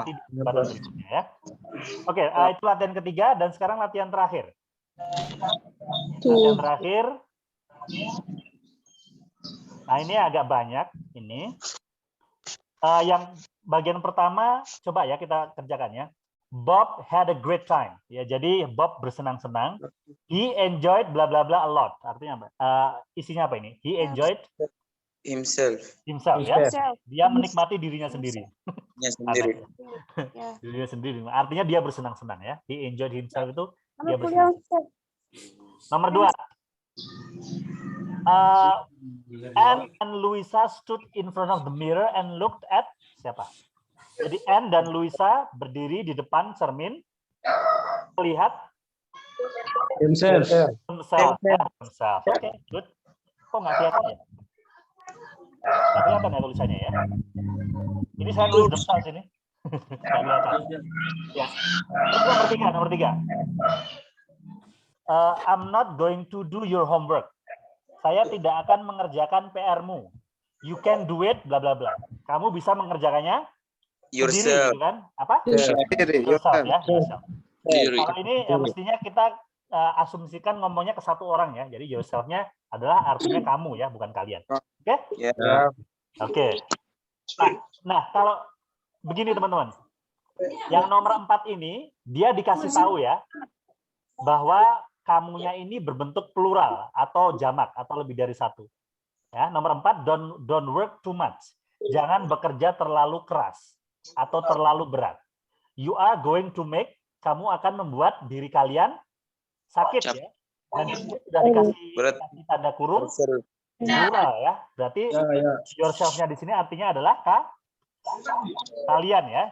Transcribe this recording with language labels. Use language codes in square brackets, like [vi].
[id] ganti pada berikutnya ya. Oke, itu latihan ketiga dan sekarang latihan terakhir. Latihan terakhir. Nah, ini agak banyak ini. Yang bagian pertama coba ya kita kerjakan ya. [en] Bob had a great time. [id] Ya, jadi Bob bersenang-senang. [en] He enjoyed bla bla bla a lot. [id] Artinya apa? Isinya apa ini? [en] He enjoyed Himself. himself ya. Himself. [id] Dia menikmati dirinya sendiri. Nya sendiri. Ya. Dirinya sendiri. Artinya dia bersenang-senang ya. [en] He enjoyed himself [id] itu dia Kalau kuliah bersenang. Nomor 2. [en] Anne and Luisa stood in front of the mirror and looked at [id] siapa? Jadi Anne dan Luisa berdiri di depan cermin melihat [en] Himself. [id] themselves. Oke, good. Kok nggak kelihatan ya? Nggak kelihatan ya tulisannya ya? Ini saya nulis themselves ini. Nggak kelihatan. Ya. Terus nomor 3. [en] I'm not going to do your homework. [id] Saya tidak akan mengerjakan PR-mu. [en] You can do it, bla bla bla. [id] Kamu bisa mengerjakannya sendiri, [en] Yourself. [id] gitu kan? Apa? Sendiri. [en] Yourself ya. Yourself. [id] Sendiri. Kalau ini mestinya kita asumsikan ngomongnya ke satu orang ya. Jadi yourself-nya adalah artinya kamu ya, bukan kalian. Oke? Ya. Oke. Nah, kalau begini teman-teman. Yang nomor 4 ini, dia dikasih tahu ya, bahwa kamunya ini berbentuk plural atau jamak atau lebih dari satu. Ya, nomor 4, [en] don't work too much. [id] Jangan bekerja terlalu keras atau terlalu berat. [en] You are going to make, [id] kamu akan membuat diri kalian sakit ya. Dan di sini sudah dikasih tanda kurung plural ya. Berarti yourself-nya di sini artinya adalah kalian ya.